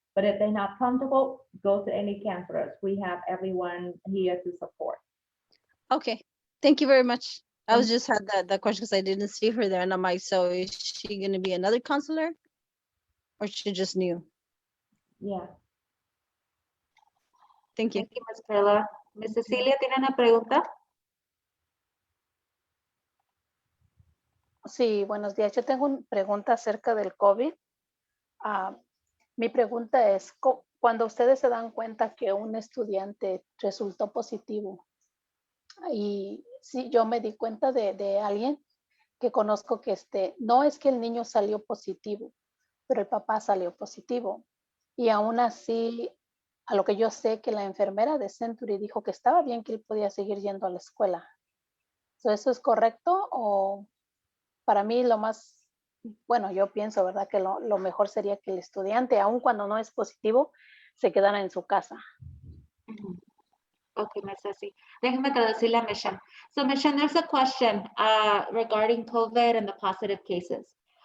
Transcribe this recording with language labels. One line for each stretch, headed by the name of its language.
English: But if they're not comfortable, go to any counselors. We have everyone here to support. okay. Thank you very much. I was just had that question because I didn't see her there, and I'm like, so is she gonna be another counselor, or she just new? Yeah. Thank you. Thank you, Ms. Taylor. Ms.
Spanish: Cecilia, ¿tiene una pregunta? Sí, buenos días. Yo tengo una pregunta acerca del COVID. Ah, mi pregunta es, cuando ustedes se dan cuenta que un estudiante resultó positivo, y sí, yo me di cuenta de alguien que conozco que no es que el niño salió positivo, pero el papá salió positivo. Y aún así, a lo que yo sé, que la enfermera de Century dijo que estaba bien, que él podía seguir yendo a la escuela. ¿Eso es correcto? O para mí lo más, bueno, yo pienso, ¿verdad? Que lo mejor sería que el estudiante, aun cuando no es positivo, se quedara en su casa. Okay, Ms. Ceci. Déjeme traducirle a Michelle.
English: So, Michelle, there's a question regarding COVID and the positive cases.